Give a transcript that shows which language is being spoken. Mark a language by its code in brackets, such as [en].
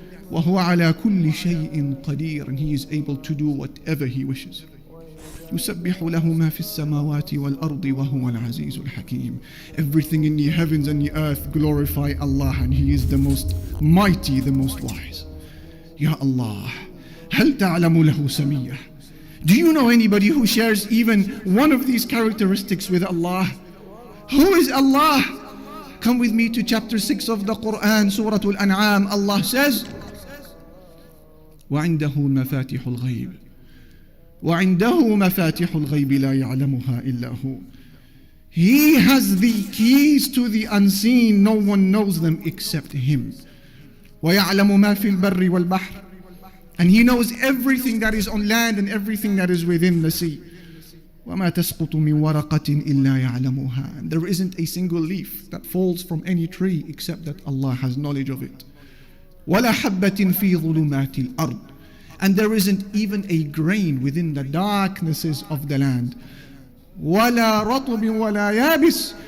[ar] وَهُوَ عَلَى كُلِّ شَيْءٍ قَدِيرٌ. [en] And He is able to do whatever He wishes. [ar] يُسَبِّحُ لَهُ مَا فِي السَّمَاوَاتِ وَالْأَرْضِ وَهُوَ الْعَزِيزُ الْحَكِيمُ. [en] Everything in the heavens and the earth glorify Allah, and He is the most mighty, the most wise. [ar] Ya Allah, هل تعلم له سمية. [en] Do you know anybody who shares even one of these characteristics with Allah? Who is Allah? Come with me to chapter 6 of the Quran, Surah Al-An'am. Allah says, [ar] وعنده مفاتيح الغيب وعنده مفاتيح الغيب لا يعلمها إلا هو. [en] He has the keys to the unseen. No one knows them except Him. [ar] ويعلم ما في البر والبحر. [en] And He knows everything that is on land and everything that is within the sea. [ar] وما تسقط من ورقة إلا يعلمها. [en] And there isn't a single leaf that falls from any tree except that Allah has knowledge of it. [ar] ولا حبة في ظلمات الأرض. [en] And there isn't even a grain within the darknesses of the land. [ar] ولا رطب ولا يابس.